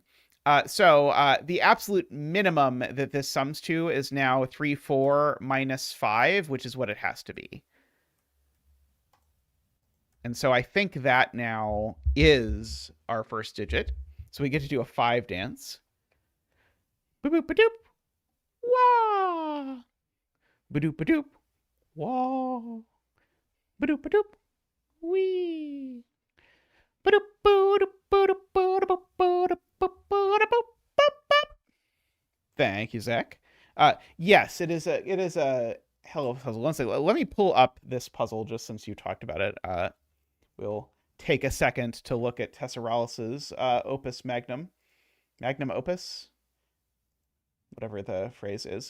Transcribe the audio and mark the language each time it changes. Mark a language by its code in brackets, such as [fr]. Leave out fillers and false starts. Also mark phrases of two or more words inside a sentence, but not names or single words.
[en] So the absolute minimum that this sums to is now 3, 4 minus 5, which is what it has to be. And so I think that now is our first digit. So we get to do a 5 dance. Boop boop ba-doop. Wah. Ba-doop ba-doop. Wah. Ba-doop ba-doop. Wee. Ba-doop ba-doop ba-doop ba-doop ba-doop ba-doop ba-doop. Thank you, Zach. Yes, it is a hell of a puzzle. One second. Let me pull up this puzzle just since you talked about it. We'll take a second to look at Tesseralis' opus magnum opus, whatever the phrase is.